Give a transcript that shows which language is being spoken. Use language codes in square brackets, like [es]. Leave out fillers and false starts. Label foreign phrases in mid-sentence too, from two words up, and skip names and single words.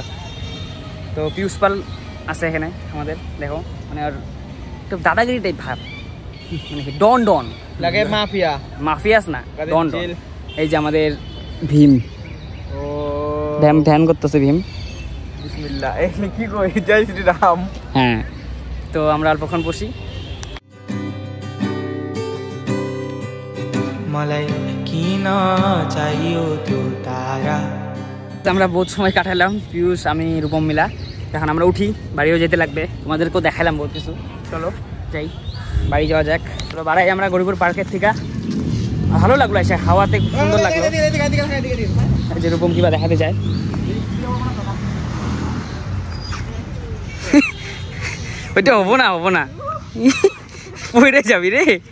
[bn] তো পিউষ পাল আছে এখানে আমাদের, দেখো মানে আর একটু দাদাগিরি টাইপ ভাব, মানে কি ডন লাগে মাফিয়াস না, ডন। এই যে আমাদের ভীম, ও ধ্যান করতেছে ভীম। বিসমিল্লাহ, এখানে কি কই [hi] जय श्रीराम। [bn] হ্যাঁ, তো আমরা অল্পক্ষণ বসি। [ne] मलाई किन चाहियो त्यो तारा। [bn] আমরা বহুত সময় কাটালাম, পিউষ আমি রূপম মিলা। এখন আমরা উঠি, বাড়িও যেতে লাগবে, তোমাদেরকেও দেখালাম বহুত কিছু। চলো যাই, বাড়ি যাওয়া যাক। চলো বাড়াই আমরা গরিবপুর পার্কের থেকে। ভালো লাগলো এসে, হাওয়াতে সুন্দর লাগলো। যে রূপম কিবা দেখাতে যায়, ওইটা হবো না পড়ে যাবি রে।